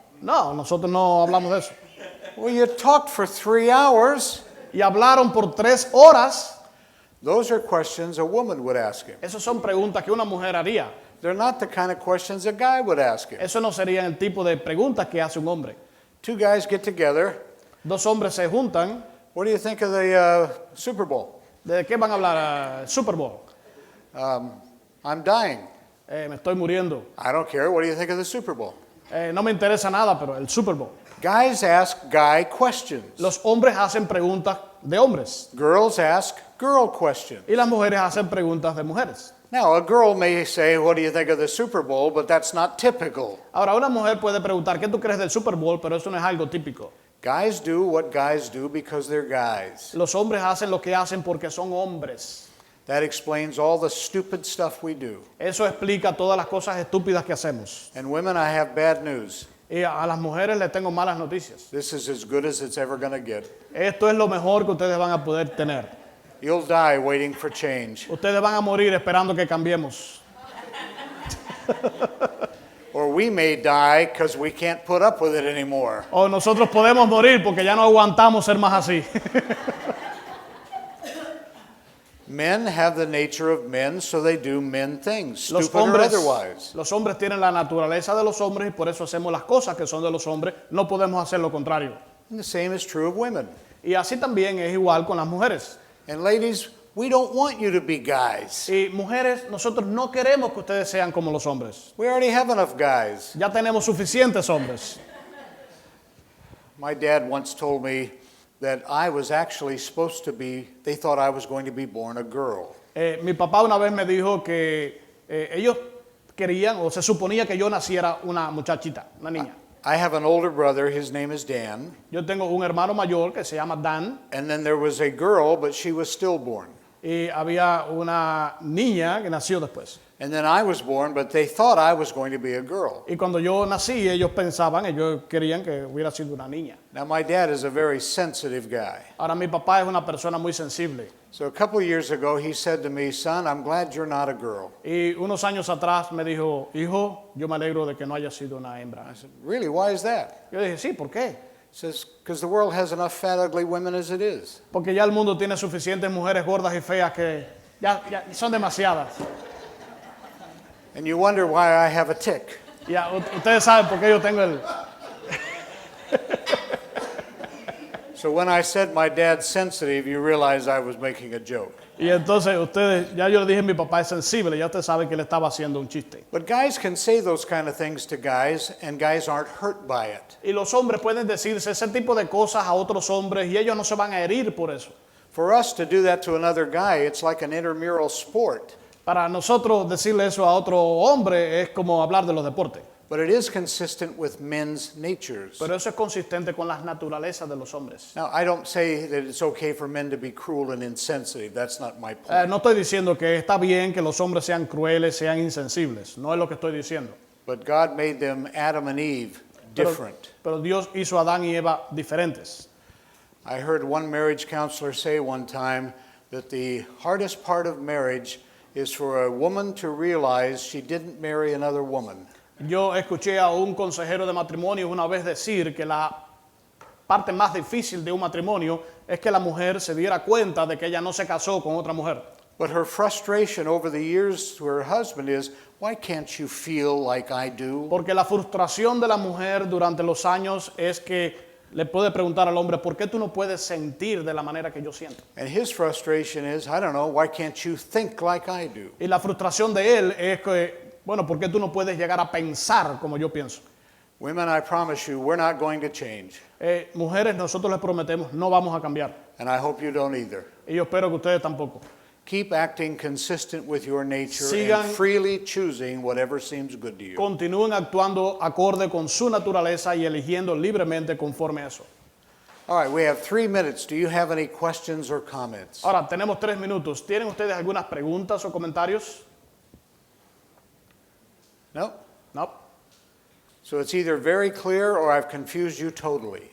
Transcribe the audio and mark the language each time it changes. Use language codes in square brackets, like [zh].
[es] No, nosotros no hablamos de eso. [en] Well, you talked for 3 hours. [es] Y hablaron por 3 horas. [en] Those are questions a woman would ask him. [es] Esas son preguntas que una mujer haría. [en] They're not the kind of questions a guy would ask him. [es] Eso no sería el tipo de preguntas que hace un hombre. [en] 2 guys get together. [es] 2 hombres se juntan. [en] What do you think of the Super Bowl? [es] ¿De qué van a hablar? Super Bowl. [en] I'm dying. [es] Me estoy muriendo. [en] I don't care. What do you think of the Super Bowl? [es] No me interesa nada, pero el Super Bowl. [en] Guys ask guy questions. [es] Los hombres hacen preguntas de hombres. [en] Girls ask girl questions. [es] Y las mujeres hacen preguntas de mujeres. [en] Now, a girl may say, what do you think of the Super Bowl? But that's not typical. [es] Ahora, una mujer puede preguntar, ¿qué tú crees del Super Bowl? Pero eso no es algo típico. [en] Guys do what guys do because they're guys. [es] Los hombres hacen lo que hacen porque son hombres. [en] That explains all the stupid stuff we do. [es] Eso explica todas las cosas estúpidas que hacemos. [en] And women, I have bad news. [es] Y a las mujeres les tengo malas noticias. [en] This is as good as it's ever going to get. [es] Esto es lo mejor que ustedes van a poder tener. [en] You'll die waiting for change. [es] Ustedes van a morir esperando que cambiemos. [en] Or we may die because we can't put up with it anymore. [es] O nosotros podemos morir porque ya no aguantamos ser más así. [en] Men have the nature of men, so they do men things, stupid or otherwise. [es] Los hombres tienen la naturaleza de los hombres y por eso hacemos las cosas que son de los hombres. No podemos hacer lo contrario. [en] And the same is true of women. [es] Y así también es igual con las mujeres. [en] And ladies, we don't want you to be guys. [es] Y mujeres, nosotros no queremos que ustedes sean como los hombres. [en] We already have enough guys. [es] Ya tenemos suficientes hombres. [en] My dad once told me that I was actually supposed to be, they thought I was going to be born a girl. [es] Mi papá una vez me dijo que ellos querían o se suponía que yo naciera una muchachita, una niña. [en] I have an older brother, his name is Dan. [es] Yo tengo un hermano mayor que se llama Dan. [en] And then there was a girl, but she was stillborn. [es] y había una niña que nació después. [en] And then I was born, but they thought I was going to be a girl. [es] Y cuando yo nací, ellos querían que hubiera sido una niña. [en] Now, my dad is a very sensitive guy. [es] Ahora, mi papá es una persona muy sensible. [en] So a couple of years ago, he said to me, son, I'm glad you're not a girl. [es] Y unos años atrás me dijo, hijo, yo me alegro de que no haya sido una hembra. [en] I said, really, why is that? [es] Yo dije, sí, ¿por qué? [en] He says, because the world has enough fat, ugly women as it is. [es] Porque ya el mundo tiene suficientes mujeres gordas y feas que ya son demasiadas. [en] And you wonder why I have a tick. [es] Ya, ustedes saben por qué yo tengo el... [en] So when I said my dad's sensitive, you realize I was making a joke. [es] Y entonces ya yo le dije, mi papá es sensible, ya usted sabe que le estaba haciendo un chiste. [en] But guys can say those kind of things to guys, and guys aren't hurt by it. [es] Y los hombres pueden decirse ese tipo de cosas a otros hombres y ellos no se van a herir por eso. [en] For us to do that to another guy, it's like an intramural sport. [es] Para nosotros decirle eso a otro hombre es como hablar de los deportes. [en] But it is consistent with men's natures. [es] Pero eso es consistente con las naturalezas de los hombres. [en] Now, I don't say that it's okay for men to be cruel and insensitive. That's not my point. [es] No estoy diciendo que está bien que los hombres sean crueles, sean insensibles. No es lo que estoy diciendo. [en] But God made them, Adam and Eve, different. [es] Pero Dios hizo a Adán y Eva diferentes. [en] I heard one marriage counselor say one time that the hardest part of marriage is for a woman to realize she didn't marry another woman. [es] Yo escuché a un consejero de matrimonio una vez decir que la parte más difícil de un matrimonio es que la mujer se diera cuenta de que ella no se casó con otra mujer. [en] But her frustration over the years to her husband is, why can't you feel like I do? [es] Porque la frustración de la mujer durante los años es que le puede preguntar al hombre, ¿por qué tú no puedes sentir de la manera que yo siento? [en] And his frustration is, I don't know, why can't you think like I do? [es] Y la frustración de él es que, bueno, ¿por qué tú no puedes llegar a pensar como yo pienso? [en] Women, I promise you, we're not going to change. [es] Mujeres, nosotros les prometemos, no vamos a cambiar. [en] And I hope you don't either. [es] Y yo espero que ustedes tampoco. [en] Keep acting consistent with your nature [es] Sigan- [en] and freely choosing whatever seems good to you. [es] Continúen actuando acorde con su naturaleza y eligiendo libremente conforme a eso. [en] All right, we have 3 minutes. Do you have any questions or comments? [es] Ahora, tenemos 3 minutos. ¿Tienen ustedes algunas preguntas o comentarios? No? No. [en] So it's either very clear or I've confused you totally.